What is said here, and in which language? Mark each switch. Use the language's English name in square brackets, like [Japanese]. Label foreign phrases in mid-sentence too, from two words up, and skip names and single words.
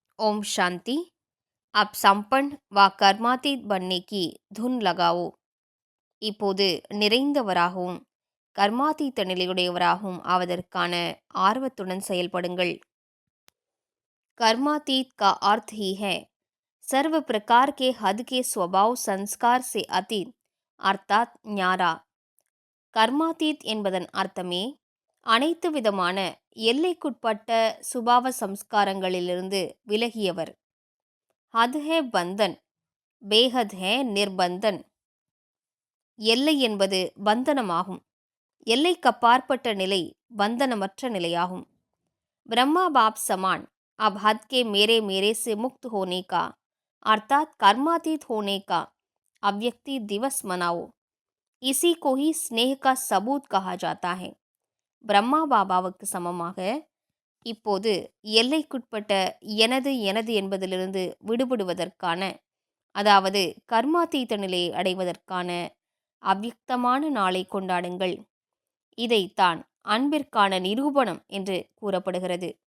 [Hindi] ओम शांति। अब संपन्न व कर्मातीत बनने की धुन लगाओ. [Tamil] இப்போது நிறைந்தவராகவும் கர்மாதீத்த நிலையுடையவராகவும் ஆவதற்கான ஆர்வத்துடன் செயல்படுங்கள். [Hindi] कर्मातीत का अर्थ ही है सर्व प्रकार के हद के स्वभाव संस्कार से अतीत अर्थात ஞாரா. [Tamil] கர்மாதீத் என்பதன் அர்த்தமே அனைத்து விதமான எல்லைக்குட்பட்ட சுபாவ சம்ஸ்காரங்களிலிருந்து விலகியவர். [Hindi] हद है बंधन, बेहद है निर्बंधन. [Tamil] எல்லை என்பது பந்தனமாகும். எல்லைக்கப்பாற்பட்ட நிலை பந்தனமற்ற நிலையாகும். [Hindi] ब्रह्मा बाप समान अब हद के मेरे मेरे से मुक्त होने का अर्थात कर्मातीत होने का अव्यक्ति दिवस मनाओ. इसी को ही स्नेह का सबूत कहा जाता है. [Tamil] பிரம்மா பாபாவுக்கு சமமாக இப்போது எல்லைக்குட்பட்ட எனது எனது என்பதிலிருந்து விடுபடுவதற்கான, அதாவது கர்மாதீத நிலையை அடைவதற்கான அவ்யக்தமான நாளை கொண்டாடுங்கள். இதைத்தான் அன்பிற்கான நிரூபணம் என்று கூறப்படுகிறது.